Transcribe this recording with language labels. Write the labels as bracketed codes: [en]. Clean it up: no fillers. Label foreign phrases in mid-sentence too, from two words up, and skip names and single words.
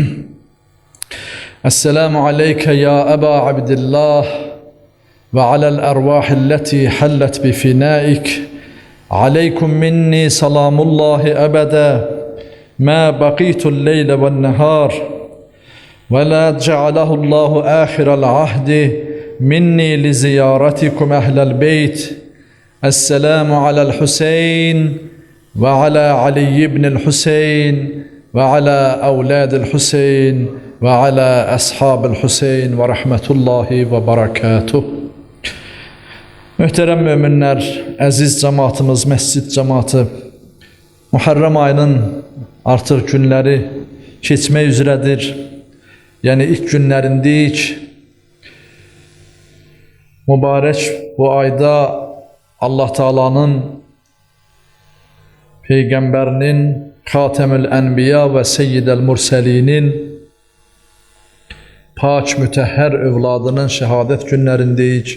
[ar] السلام عليك يا أبا عبد الله وعلى الأرواح التي حلت بفنائك، عليكم مني سلام الله أبدا ما بقيت الليل والنهار، ولا جعله الله آخر العهد مني لزيارتكم أهل البيت. السلام على الحسين وعلى علي بن الحسين وعلى أولاد الحسين وعلى أصحاب الحسين ورحمة الله وبركاته. [az] Möhtərəm möminlər, əziz cəmaatımız, məscid cəmaatı, Muharrem ayının artıq günləri keçmək üzrədir. Yəni ilk günlərindik. Mübarək bu ayda Allah Taala'nın Peyğəmbərinin [ar] خاتم الأنبياء [az] və [ar] سيد المرسلين [az] pak mütəhhər övladının şəhadət günlərindəyik.